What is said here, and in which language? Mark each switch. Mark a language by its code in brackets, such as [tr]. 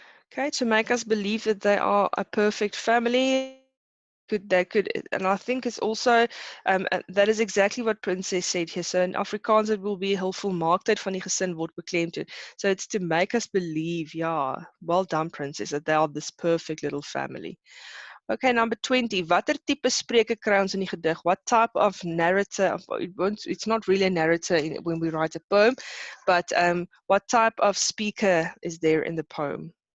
[en] Okay, to make us believe that they are a perfect family. They could, and I think it's also, that is exactly what Princess said here. So in Afrikaans, it will be [af] 'n heel volmaaktheid van die gesin word beklemtoon. [en] So it's to make us believe, yeah, well done, Princess, that they are this perfect little family. Okay, number 20. [af] Watter tipe spreuke kry ons in die gedig? [en] What type of narrator? It's not really a narrator when we write a poem, but what type of speaker is there in the poem?